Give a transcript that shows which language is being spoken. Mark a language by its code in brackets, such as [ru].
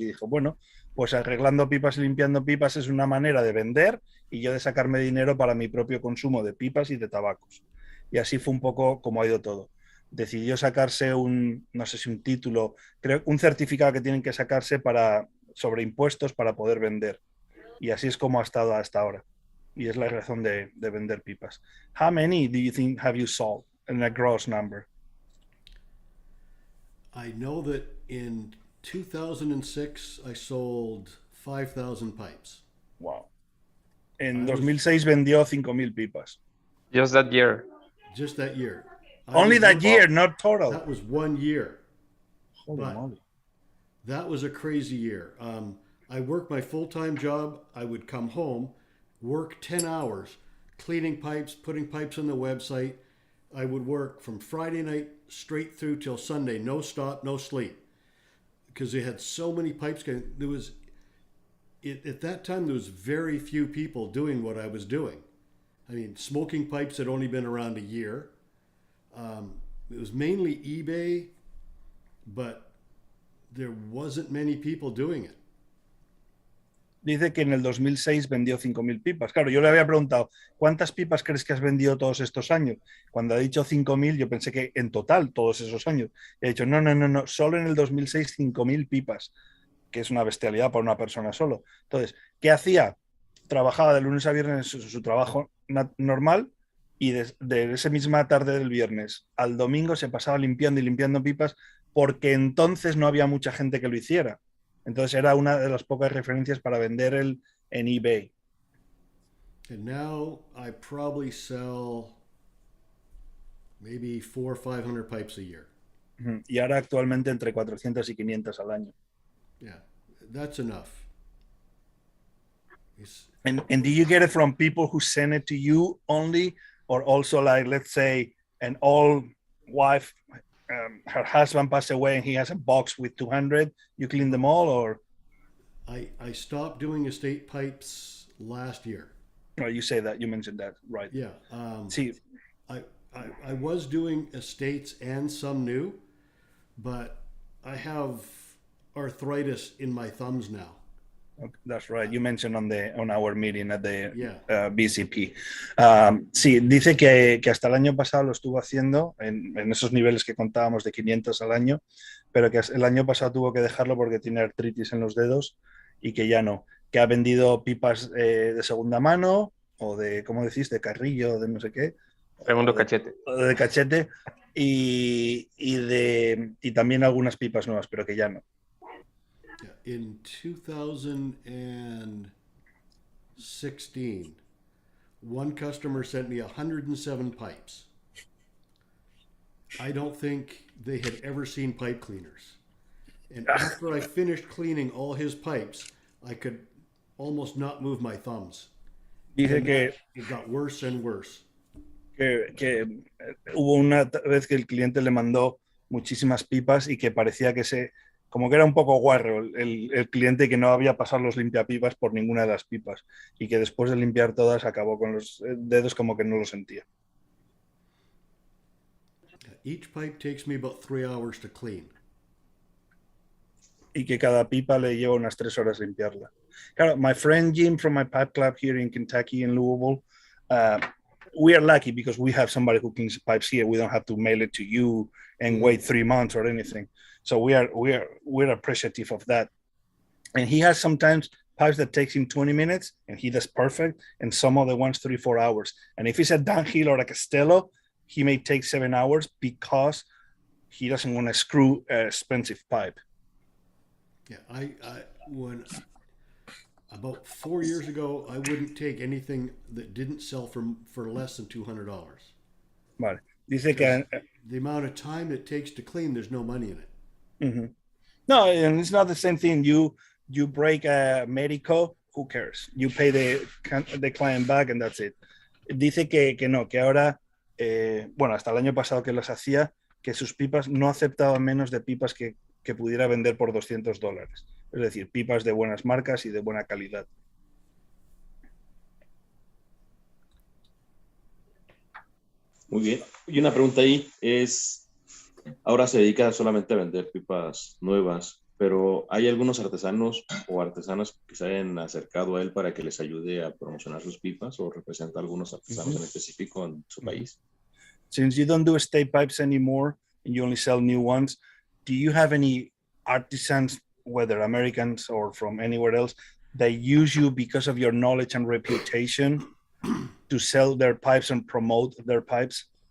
[es] Y dijo, bueno, pues arreglando pipas y limpiando pipas es una manera de vender y yo de sacarme dinero para mi propio consumo de pipas y de tabacos. Y así fue un poco como ha ido todo. Decidió sacarse no sé si un título, creo, un certificado que tienen que sacarse sobre impuestos para poder vender. Y así es como ha estado hasta ahora. Y es la razón de vender pipas. [en] How many do you think have you sold in a gross number? I know that in 2006 I sold 5,000 pipes. [es] Wow. En 2006 vendió 5,000 pipas. [en] Just that year. Just that year. Only that year, not total. That was 1 year. Holy moly. That was a crazy year. I worked my full-time job. I would come home, work 10 hours, cleaning pipes, putting pipes on the website. I would work from Friday night straight through till Sunday, no stop, no sleep, because they had so many pipes. There was, at that time, there was very few people doing what I was doing. I mean, smoking pipes had only been around a year. It was mainly eBay, but there wasn't many people doing it. [es] Dice que en el 2006 vendió 5,000 pipas. Claro, yo le había preguntado, ¿cuántas pipas crees que has vendido todos estos años? Cuando ha dicho 5,000, yo pensé que en total todos esos años. Y ha dicho, no, solo en el 2006 5,000 pipas, que es una bestialidad para una persona solo. Entonces, ¿qué hacía? Trabajaba de lunes a viernes su trabajo normal y de esa misma tarde del viernes al domingo se pasaba limpiando y limpiando pipas porque entonces no había mucha gente que lo hiciera. Entonces era una de las pocas referencias para vender en eBay. [en] And now I probably sell maybe 400 or 500 pipes a year. [es] Y ahora actualmente entre 400 y 500 al año. [en] Yeah, that's enough. And do you get it from people who send it to you only, or also like, let's say, an old wife, her husband passed away and he has a box with 200, you clean them all, or? I stopped doing estate pipes last year. Oh, you say that, you mentioned that, right. Yeah. See, I was doing estates and some new, but I have arthritis in my thumbs now. That's right. You mentioned on our meeting at the BCP. [es] Sí, dice que hasta el año pasado lo estuvo haciendo en esos niveles que contábamos de 500 al año, pero que el año pasado tuvo que dejarlo porque tiene artritis en los dedos y que ya no. Que ha vendido pipas de segunda mano o de, ¿cómo decís? De carrillo, de no sé qué. Segundo cachete. De cachete y también algunas pipas nuevas, pero que ya no. [en] In 2016, one customer sent me 107 pipes. I don't think they had ever seen pipe cleaners. And after I finished cleaning all his pipes, I could almost not move my thumbs. [es] Dice que [en] it got worse and worse. [es] Que hubo una vez que el cliente le mandó muchísimas pipas y que parecía que como que era un poco guarro el cliente, que no había pasado los limpiapipas por ninguna de las pipas y que después de limpiar todas acabó con los dedos como que no lo sentía. [en] Each pipe takes me about 3 hours to clean. [es] Y que cada pipa le lleva unas 3 horas limpiarla. [en] Claro, my friend Jim from my pipe club here in Kentucky, in Louisville, we are lucky because we have somebody who cleans pipes here. We don't have to mail it to you and wait 3 months or anything. So we're appreciative of that. And he has sometimes pipes that takes him 20 minutes and he does perfect, and some of the ones 3-4 hours. And if it's a downhill or a Castello, he may take 7 hours because he doesn't want to screw an expensive pipe. Yeah, when about 4 years ago, I wouldn't take anything that didn't sell for less than $200. [es] Vale. Dice que [en] the amount of time it takes to clean, there's no money in it. Mm-hmm. No, and it's not the same thing. You break a Medico, who cares? You pay the client back and that's it. [es] Dice que no, que ahora, bueno, hasta el año pasado que las hacía, que sus pipas no aceptaban menos de pipas que pudiera vender por $200. Es decir, pipas de buenas marcas y de buena calidad. Muy bien. Y una pregunta ahí es, ahora se dedica solamente a vender pipas nuevas, pero ¿hay algunos artesanos o artesanas que se hayan acercado a él para que les ayude a promocionar sus pipas o representa a algunos artesanos en específico en su país? [en] Since you don't do estate pipes anymore and you only sell new ones, do you have any artisans, whether Americans or from anywhere else, that use you because of your knowledge and reputation to sell their pipes and promote their pipes?